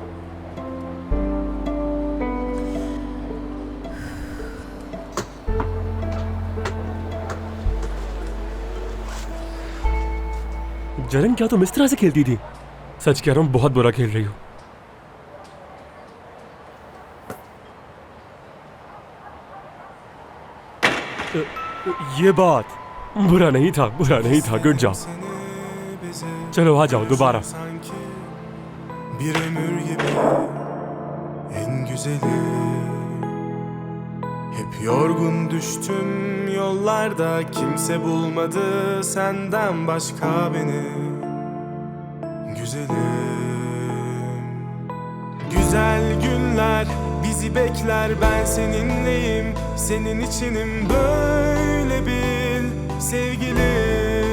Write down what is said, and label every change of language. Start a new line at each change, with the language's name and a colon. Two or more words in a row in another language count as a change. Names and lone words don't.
Hindi: जरन, क्या तुम इस तरह से खेलती थी? सच कह रहा हूं, बहुत बुरा खेल रही हो। ये बात बुरा नहीं था, बुरा नहीं था।
English: Good job.
Hindi: चलो आ जाओ दोबारा।
Turkish: Bir ömür gibi en güzeli. Hep yorgun düştüm yollarda, kimse bulmadı senden başka beni. Güzelim, güzel günler bizi bekler, ben seninleyim, senin içinim, böyle bil sevgilim.